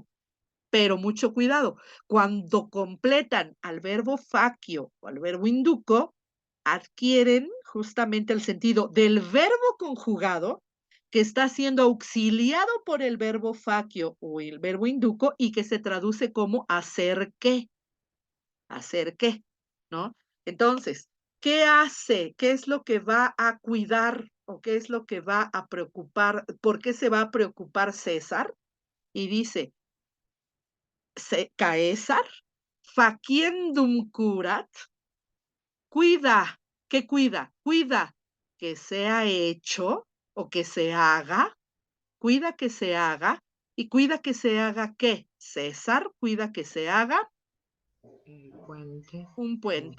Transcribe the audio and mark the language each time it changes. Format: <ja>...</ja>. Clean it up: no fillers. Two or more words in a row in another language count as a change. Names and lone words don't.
<es>Pero mucho cuidado, cuando completan al verbo facio o al verbo induco, adquieren justamente el sentido del verbo conjugado que está siendo auxiliado por el verbo facio o el verbo induco y que se traduce como hacer qué, ¿no? Entonces, ¿qué hace? ¿Qué es lo que va a cuidar o qué es lo que va a preocupar? ¿Por qué se va a preocupar César? Y dice,</es> <la>Caesar, faciendum curat,</la> <es>cuida, ¿qué cuida? Cuida que sea hecho o que se haga, cuida que se haga, y cuida que se haga ¿qué? César cuida que se haga El puente. un puente.</es>